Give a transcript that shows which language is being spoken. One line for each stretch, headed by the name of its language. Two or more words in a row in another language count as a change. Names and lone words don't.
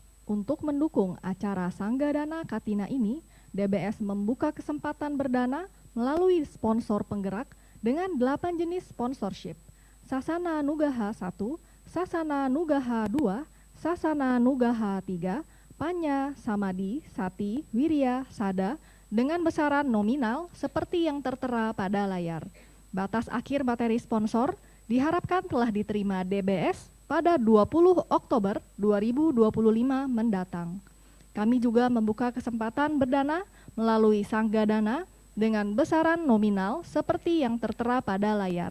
Indonesian: Untuk mendukung acara Sanggadana Katina ini, DBS membuka kesempatan berdana melalui sponsor penggerak dengan 8 jenis sponsorship. Sasana Nugaha 1, Sasana Nugaha 2, Sasana Nugaha 3, Panya, Samadi, Sati, Wirya, Sada dengan besaran nominal seperti yang tertera pada layar. Batas akhir materi sponsor diharapkan telah diterima DBS pada 20 Oktober 2025 mendatang. Kami juga membuka kesempatan berdana melalui Sanggadana dengan besaran nominal seperti yang tertera pada layar.